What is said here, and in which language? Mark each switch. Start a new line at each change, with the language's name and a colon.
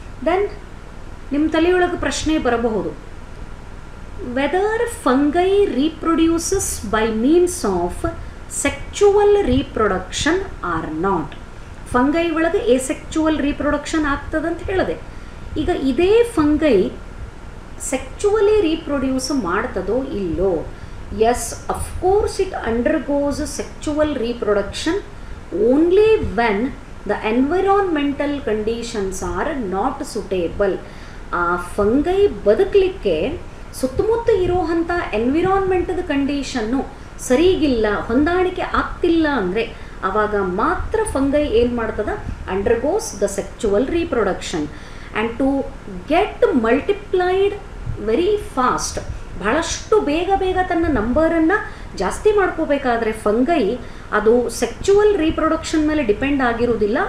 Kannada: Then ನಿಮ್ಮ ತಲೆಯೊಳಗೆ ಪ್ರಶ್ನೆ ಬರಬಹುದು,
English: Whether fungi reproduces by means of sexual reproduction or not.
Kannada: Fungi ಒಳಗೆ ಏಸೆಕ್ಚುವಲ್ ರೀಪ್ರೊಡಕ್ಷನ್ ಆಗ್ತದಂತ ಹೇಳಿದೆ. ಈಗ ಇದೇ ಫಂಗೈ ಸೆಕ್ಚುವಲಿ ರೀಪ್ರೊಡ್ಯೂಸ್ ಮಾಡ್ತದೋ ಇಲ್ಲೋ?
English: Yes, of course it undergoes sexual reproduction only when the environmental conditions are not suitable.
Kannada: ಆ ಫಂಗೈ ಬದುಕಲಿಕ್ಕೆ ಸುತ್ತಮುತ್ತ ಇರೋವಂಥ ಎನ್ವಿರಾನ್ಮೆಂಟದ ಕಂಡೀಷನ್ನು ಸರಿಗಿಲ್ಲ, ಹೊಂದಾಣಿಕೆ ಆಗ್ತಿಲ್ಲ ಅಂದರೆ ಆವಾಗ ಮಾತ್ರ ಫಂಗೈ ಏನು ಮಾಡ್ತದ?
English: Undergoes the sexual reproduction. And to get multiplied very fast,
Kannada: ಬಹಳಷ್ಟು ಬೇಗ ಬೇಗ ತನ್ನ ನಂಬರನ್ನು ಜಾಸ್ತಿ ಮಾಡ್ಕೋಬೇಕಾದ್ರೆ ಫಂಗೈ ಅದು ಸೆಕ್ಚುವಲ್ ರೀಪ್ರೊಡಕ್ಷನ್ ಮೇಲೆ ಡಿಪೆಂಡ್ ಆಗಿರುವುದಿಲ್ಲ.